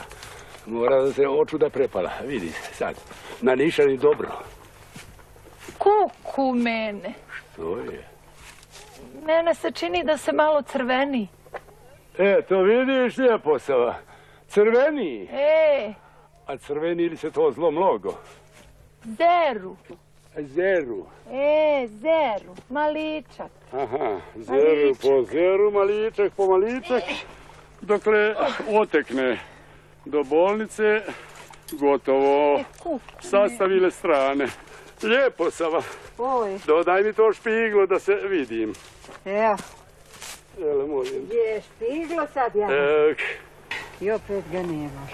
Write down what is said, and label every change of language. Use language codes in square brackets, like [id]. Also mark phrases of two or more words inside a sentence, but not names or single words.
[sr] Mora da se oču da prepala. Vidi, sad, na nišani dobro. Kuku mene. Što je? Mene se čini da se malo crveni. To vidiš lijepo Sava. Crveni. A crveni ili se to zlo mnogo? Zeru. Zeru. Zeru. Maličak. Aha, zeru po zeru, maličak po maličak. Dokle otekne do bolnice, gotovo. Sastavile strane. Lijepo Sava. Dodaj mi to špiglo da se vidim. Evo. Jel, molim. Gdje je špiglo sad, ja? I opet ga nemaš.